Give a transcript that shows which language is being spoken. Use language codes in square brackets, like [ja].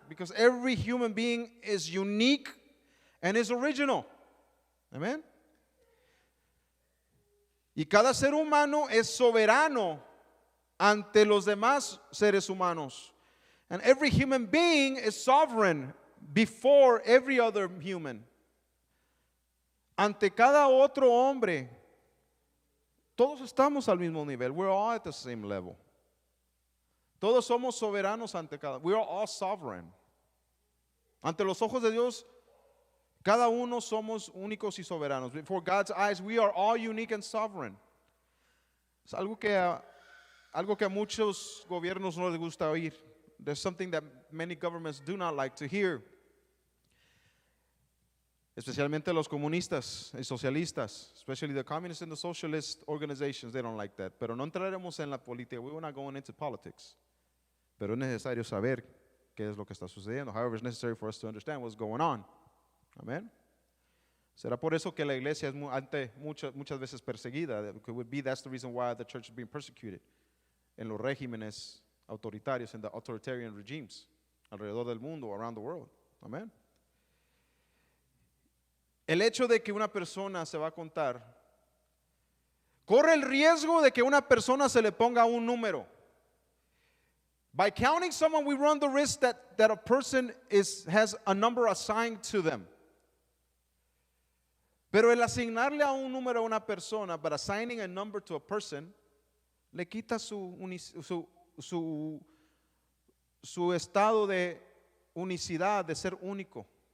[en] Because every human being is unique and is original. Amen. [es] Y cada ser humano es soberano ante los demás seres humanos. [en] And every human being is sovereign before every other human. [es] Ante cada otro hombre, todos estamos al mismo nivel. [en] We're all at the same level. [es] Todos somos soberanos ante cada. [en] We are all sovereign. [es] Ante los ojos de Dios, cada uno somos únicos y soberanos. [en] Before God's eyes, we are all unique and sovereign. [es] Es algo que a muchos gobiernos no les gusta oír. [en] There's something that many governments do not like to hear. [es] Especialmente los comunistas y socialistas, [en] especially the communist and the socialist organizations, they don't like that. [es] Pero no entraremos en la política. [en] We're not going into politics. [es] Pero es necesario saber qué es lo que está sucediendo. [en] However, it's necessary for us to understand what's going on. [es] Amén. Será por eso que la iglesia es muchas veces perseguida. [en] That's the reason why the church is being persecuted [es] en los regímenes autoritarios, en [en] the authoritarian regimes [es] alrededor del mundo, [en] around the world. Amén. [es] El hecho de que una persona se va a contar, corre el riesgo de que una persona se le ponga un número. [en] By counting someone, we run the risk that a person has a number assigned to them. [es] Pero el asignarle a un número a una persona, [en] but assigning a number to a person, [es] le quita su estado de unicidad, de ser único.